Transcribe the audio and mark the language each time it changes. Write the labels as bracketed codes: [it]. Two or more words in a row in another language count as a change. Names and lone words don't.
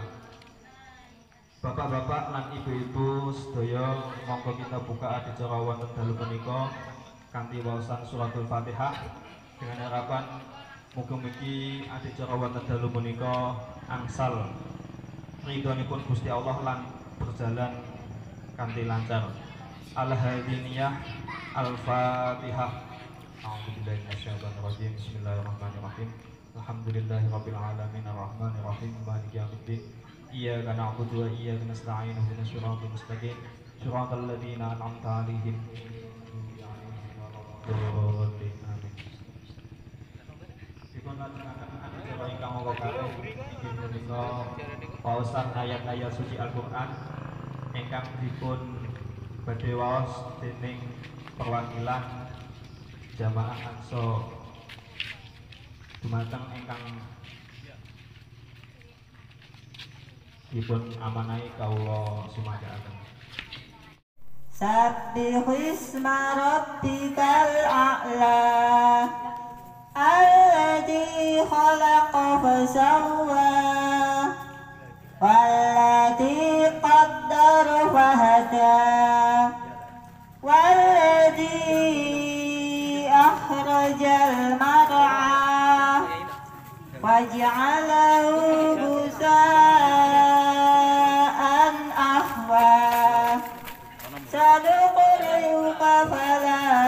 [jv] Bapak-bapak lan ibu-ibu sedaya, monggo kita buka adicara wonten dalu punika kanthi waosan suratul Fatihah [id] dengan harapan [jv] mugi-mugi adicara wonten dalu punika angsal ridhonipun Gusti Allah lan berjalan kanthi lancar. [ar] على هذه النية الفاتحة. أعوذ بالله من الشيطان الرجيم. بسم الله الرحمن الرحيم. الحمد لله رب العالمين الرحمن الرحيم مالك يوم الدين. إياك نعبد وإياك نستعين اهدنا الصراط المستقيم صراط الذين أنعمت عليهم غير المغضوب. [jv] Dipun lajengaken adicara ingkang angka kalih inggih punika waosan ayat-ayat suci Al-Qur'an ingkang dipun badhe waos dening perwakilan Jamaah Aqsa dumateng ingkang dipun amanahi kawula sumadaaken. [ar] سبح اسم ربك الأعلى الذي خلق فسوى والذي قدر فهدى والذي أخرج المرعى فجعله غثاء أحوى سنقرئك فلا